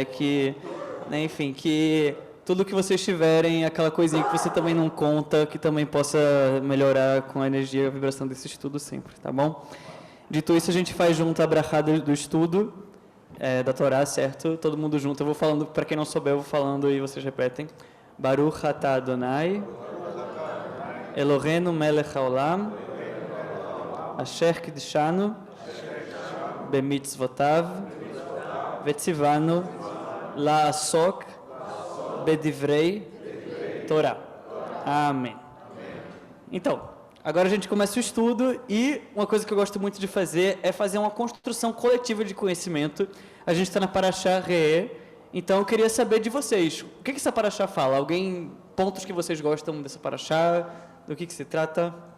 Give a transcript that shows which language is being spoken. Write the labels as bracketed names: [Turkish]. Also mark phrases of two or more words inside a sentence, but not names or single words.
[Portuguese] Que, né, enfim, que tudo que vocês tiverem, aquela coisinha que você também não conta, que também possa melhorar com a energia e a vibração desse estudo sempre, tá bom? Dito isso, a gente faz junto a brachada do estudo, da Torá, certo? Todo mundo junto. Eu vou falando, para quem não souber, eu vou falando e vocês repetem. [Hebrew] ברוך אתה אדוני אלוהינו מלך העולם אשר קידשנו במצוותיו וציוונו לעסוק בדברי, Torá. [Portuguese] Amém. Então, agora a gente começa o estudo e uma coisa que eu gosto muito de fazer é fazer uma construção coletiva de conhecimento. A gente está na Parashá Re'eh, então eu queria saber de vocês, o que essa Parashá fala? Alguém, pontos que vocês gostam dessa Parashá, do que se trata?